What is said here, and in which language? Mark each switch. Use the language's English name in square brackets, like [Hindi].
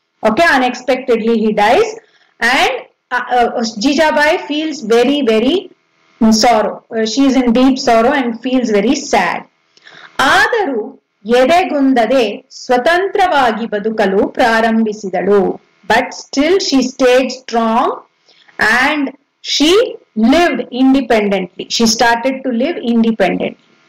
[English] Okay, unexpectedly he dies and Jijabai feels very sorrow. She is in deep sorrow and feels very sad. [Kannada] ಆದರೂ ಎದೆಗುಂದದೆ ಸ್ವತಂತ್ರವಾಗಿ ಬದುಕಲು ಪ್ರಾರಂಭಿಸಿದಳು. [English] But still she stayed strong and she lived independently. She started to live independently.